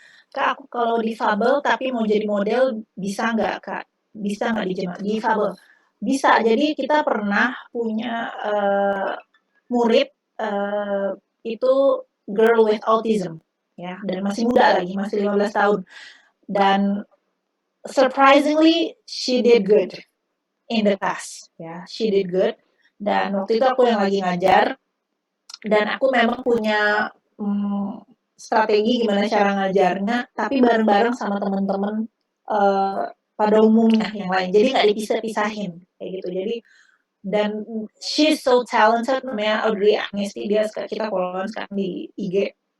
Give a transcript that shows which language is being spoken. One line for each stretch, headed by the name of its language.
Indonesian: Kak, aku kalau difabel tapi mau jadi model bisa nggak Kak? Bisa nggak difabel? Bisa. Jadi kita pernah punya murid itu girl with autism, ya, dan masih muda lagi, masih 15 tahun.
English: Dan surprisingly, she did good in the class, ya, she did good.
Indonesian: Dan waktu itu aku yang lagi ngajar, dan aku memang punya strategi gimana cara ngajarnya, tapi bareng-bareng sama teman-teman pada umumnya yang lain. Jadi nggak dipisah-pisahin kayak gitu. Jadi dan she's so talented, namanya Audrey Agnesty, dia kita followan sekarang di IG.